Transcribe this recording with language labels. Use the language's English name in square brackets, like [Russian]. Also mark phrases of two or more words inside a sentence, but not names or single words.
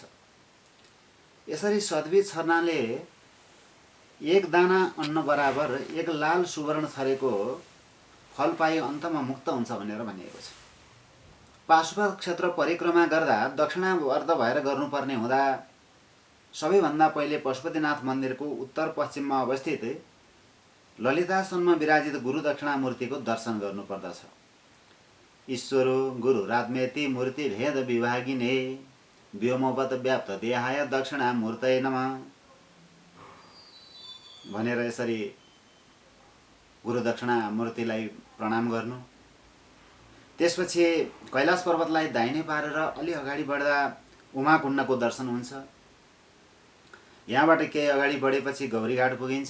[Nepali] यसरी सद्विज छर्नाले एक दाना अन्न बराबर एक लाल सुवर्ण छरेको फल पाई अन्तमा मुक्त हुन्छ भनेर भनिएको छ। पाशुपत क्षेत्र परिक्रमा गर्दा दक्षिणावर्त भएर गर्नुपर्ने हुँदा सबैभन्दा पहिले पशुपतिनाथ मन्दिरको उत्तर पश्चिममा अवस्थित ललितासनमा विराजित गुरु दक्षिणामूर्तिको दर्शन गर्नुपर्दछ। [Sanskrit] ईश्वरो गुरुरात्मेति मूर्ति भेद विभागिने व्योमवत् व्याप्त देहाय दक्षिणामूर्तये नमः [Nepali] भनेर यसरी गुरु दक्षिणामूर्तिलाई प्रणाम गर्नु। त्यसपछि कैलाश पर्वतलाई दाहिने पारेर अलि अगाडि बढ्दा उमाकुण्डको दर्शन हुन्छ। यहाँबाट केही अगाडि बढेपछि गौरीघाट पुगिन्छ।